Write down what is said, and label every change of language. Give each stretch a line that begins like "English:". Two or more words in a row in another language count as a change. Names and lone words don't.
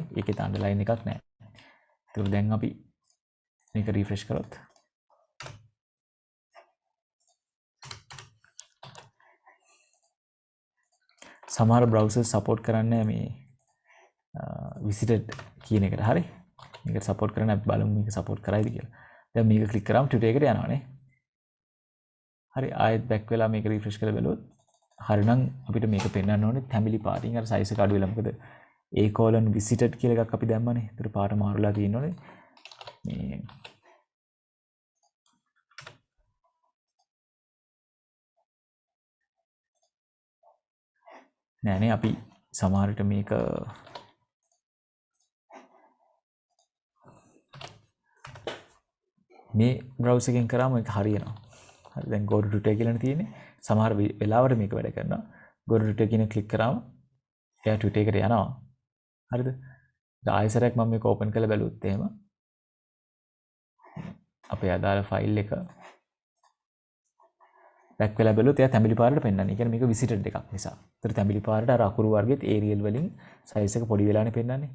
Sinhala: ඒකේ underline එකක් නැහැ. එතකොට දැන් අපි මේක refresh කරොත් සමහර browsers support කරන්නේ මේ visited කියන එකට. හරි. මේකට support කරන්න අපි බලමු මේක support කරයිද කියලා. දැන් මේක click කරාම Twitter එකට යනවානේ. හරි. ආයෙත් back වෙලා මේක refresh කරලා බලුවොත් හරිනම් අපිට මේක පෙන්වන්න ඕනේ family පාටින් අර size එක අඩු වෙලා. මොකද a:visited කියලා එකක් අපි දැම්මනේ. ඒතර පාට මාරුලා තියෙනෝනේ. මේ නෑනේ අපි සමහරට මේක මේ browser එකෙන් කරාම ඒක හරියනවා. හරි දැන්
English: go to Twitter
Sinhala: කියලානේ තියෙන්නේ. සමහර වෙලාවට මේක වැඩ කරනවා.
English: go to Twitter
Sinhala: කියන ක්ලික් කරාම එයා Twitter එකට යනවා. හරිද? දැන් ආයෙසරයක් මම මේක open කරලා බැලුවොත් එහෙම අපේ අදාළ ෆයිල් එක back වෙලා බැලුවොත් එයා තැඹිලි පාරට පෙන්වන්නේ. ඒ කියන්නේ මේක visited එකක් නිසා. ඒතර තැඹිලි පාරට අර අකුරු වර්ගෙත් Arial වලින් size එක පොඩි වෙලානේ පෙන්වන්නේ.